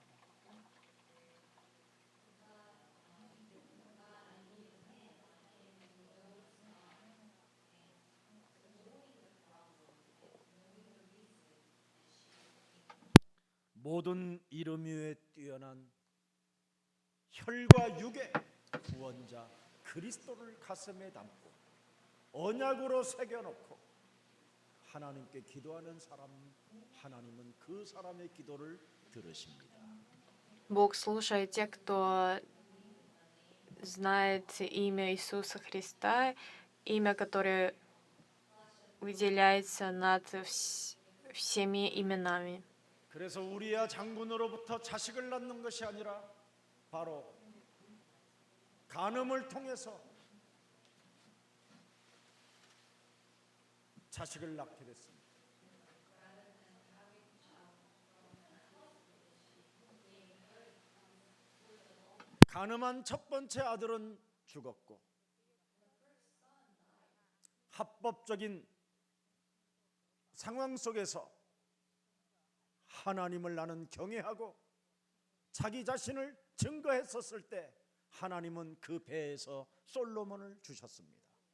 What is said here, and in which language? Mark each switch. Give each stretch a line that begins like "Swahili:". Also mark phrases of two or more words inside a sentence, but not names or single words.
Korean: 모든 이름 위에 뛰어난 혈과 육의 구원자 그리스도를 가슴에 담고 언약으로 새겨놓고 하나님께 기도하는 사람, 하나님은 그 사람의 기도를 들으십니다.
Russian: Бог слушает тех, кто знает имя Иисуса Христа, имя, которое выделяется над всеми именами.
Korean: 그래서 우리야 장군으로부터 자식을 낳는 것이 아니라 바로 간음을 통해서 자식을 낳게 됐습니다. 간음한 첫 번째 아들은 죽었고 합법적인 상황 속에서 하나님을 나는 경외하고 자기 자신을 증거했었을 때 하나님은 그 배에서 솔로몬을 주셨습니다.